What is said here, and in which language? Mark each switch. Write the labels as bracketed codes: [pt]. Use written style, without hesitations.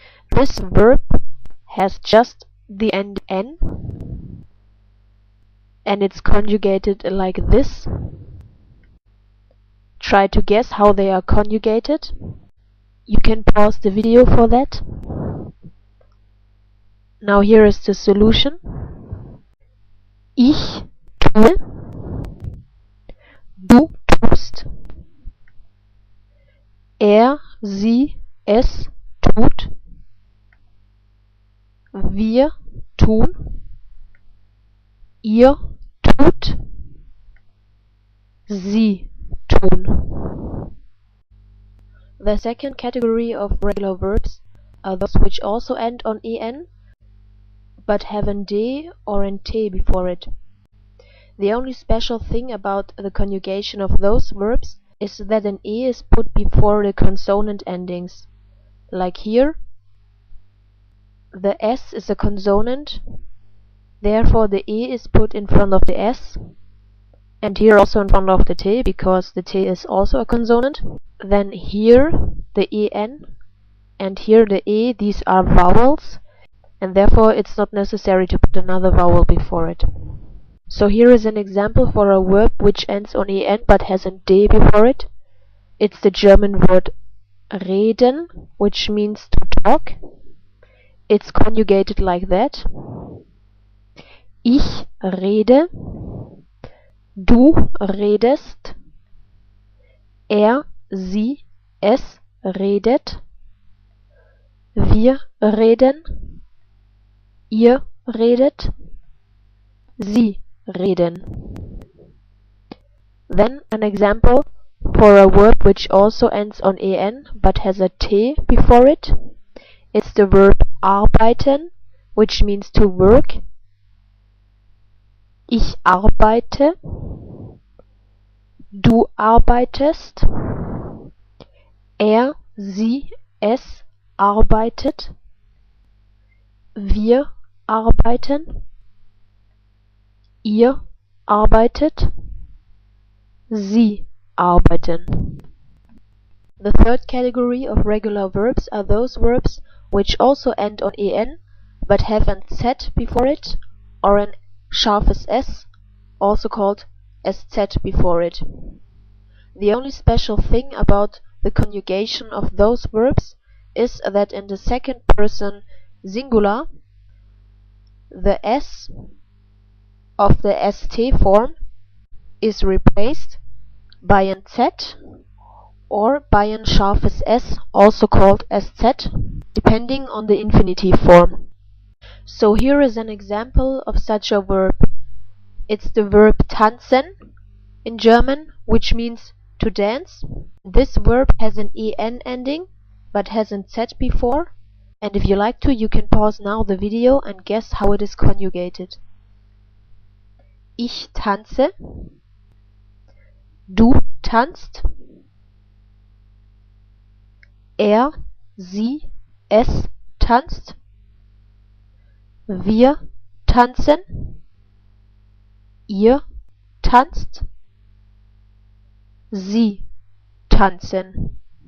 [en] This verb has just the end n, and it's conjugated like this. Try to guess how they are conjugated. You can pause the video for that. Now here is the solution. [de] Ich tue, du tust, er, sie, es tut, wir tun, ihr tut, sie tun. [en] The second category of regular verbs are those which also end on en, but have an d or an t before it. The only special thing about the conjugation of those verbs is that an e is put before the consonant endings. Like here, the s is a consonant, therefore the e is put in front of the s, and here also in front of the t, because the t is also a consonant. Then here the en and here the e, these are vowels, and therefore it's not necessary to put another vowel before it. So here is an example for a verb which ends on en but has a d before it. It's the German word reden, which means to talk. it's conjugated like that. [de] Ich rede, du redest, er, sie, es redet, wir reden, ihr redet, sie reden. [en] Then an example for a verb which also ends on en but has a t before it. It's the verb arbeiten, which means to work. [de] Ich arbeite, du arbeitest, er, sie, es arbeitet, wir arbeiten, ihr arbeitet, sie arbeiten. [en] The third category of regular verbs are those verbs which also end on en but have an z before it or an scharfes s, also called sz before it. The only special thing about the conjugation of those verbs is that in the second person singular the s of the st form is replaced by an z or by an scharfes s, also called sz, depending on the infinitive form. So here is an example of such a verb. It's the verb tanzen in German, which means to dance. This verb has an en ending but has an z before, and if you like to, you can pause now the video and guess how it is conjugated. [de] Ich tanze, du tanzt, er, sie, es tanzt, wir tanzen, ihr tanzt, sie tanzen.